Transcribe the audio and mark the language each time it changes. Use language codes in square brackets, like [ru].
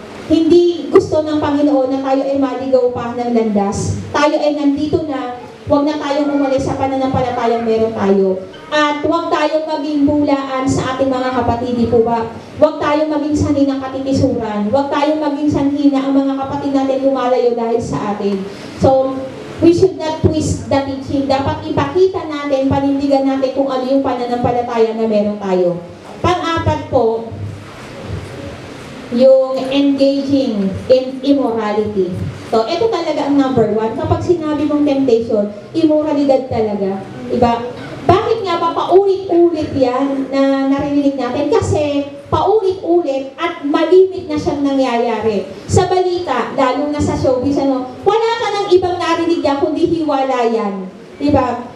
[tl] Hindi gusto ng Panginoon na tayo ay maligaw pa ng landas. Tayo ay nandito na, wag na tayong umalis sa pananampalatayang meron tayo. At huwag tayong maging bulaan sa ating mga kapatid, di po ba? Huwag tayong maging sanhi ng katikisuran. Huwag tayong maging sanhi na ang mga kapatid natin lumalayo dahil sa atin. [en] So, we should not twist the teaching. [tl] Dapat ipakita natin, panindigan natin kung ano yung pananampalataya na meron tayo. Pang-apat po, yung engaging in immorality. So, ito talaga ang number one. Kapag sinabi mong temptation, immoralidad talaga. Diba? Bakit nga ba paulit-ulit yan na narinig natin? Kasi paulit-ulit at malimit na siyang nangyayari. Sa balita, lalo na sa showbiz, wala ka ng ibang narinig yan kundi hiwalayan. Diba?